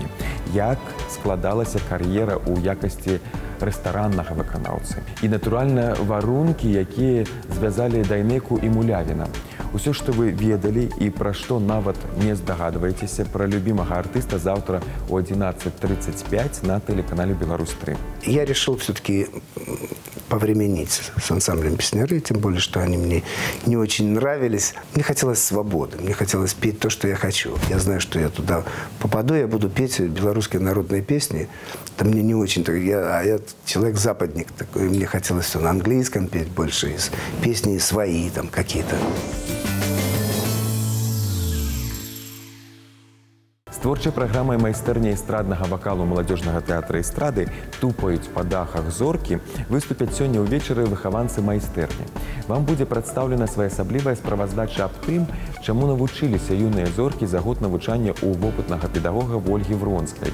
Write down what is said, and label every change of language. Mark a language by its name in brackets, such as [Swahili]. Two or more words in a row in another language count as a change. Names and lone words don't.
[Belarusian] Як складалася кар'ера ў якасці рэстараннага выканаўцы? І, натуральна, варункі, якія звязалі Дайнеку і Мулявіна. Усё, што вы ведалі і пра што нават не здагадваецеся пра любімага артыста заўтра о 11:35 на тэлеканале «Беларусь-3». [Russian] Я решил все-таки повременить с ансамблем «Песняры», тем более, что они мне не очень нравились. Мне хотелось свободы, мне хотелось петь то, что я хочу. Я знаю, что я туда попаду, я буду петь белорусские народные песни. Это мне не очень-то... Я человек-западник такой, мне хотелось все на английском петь больше, песни свои там какие-то. [Belarusian] З творчай праграмай майстэрні эстраднага вакалу маладзёжнага тэатра эстрады «Тупаюць па дахах зоркі» выступяць сёння ўвечары выхаванцы майстэрні. Вам будзе прадстаўлена своеасаблівая справаздача аб тым, чаму навучыліся юныя зоркі за год навучання ў вопытнага педагога Ольгі Вронскай.